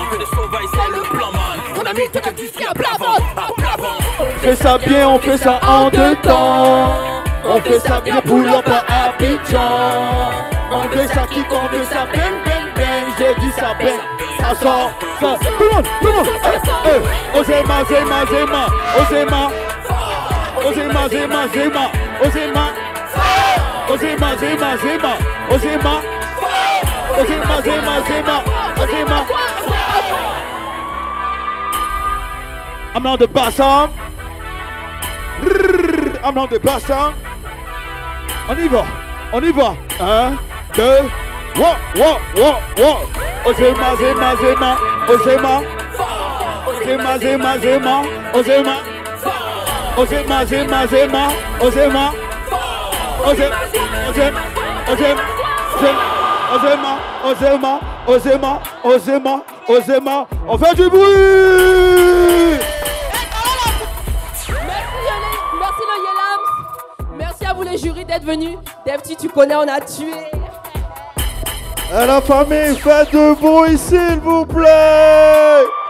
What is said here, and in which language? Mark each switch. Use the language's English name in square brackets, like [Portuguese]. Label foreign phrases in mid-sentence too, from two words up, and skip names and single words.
[French] Que des sauvages c'est le plan man. On a mis toute l'industrie à plat ventre. On fait ça bien, on fait ça en deux temps. On fait ça bien pour l'emploi à Abidjan. On fait ça qui on fait ça bang, bang, bang. J'ai dit ça bang, ça sort, ça. Tout le monde, Osema, zema, zema, Osema. Osema, zema, zema, Osema. Osema, zema, zema, Osema. Osema, zema, zema, Osema. [English] I'm on the bassam. I'm on the bassam. [French] On y va. 1, 2, wow. Osema, zema, zema, Osema. Osema, zema, zema, Osema. Osema, zema, zema, Osema. Osema. On fait du bruit. Merci le Yelams. Merci à vous les jurys d'être venus. Defty, tu connais, on a tué. Et la famille, faites du bruit s'il vous plaît.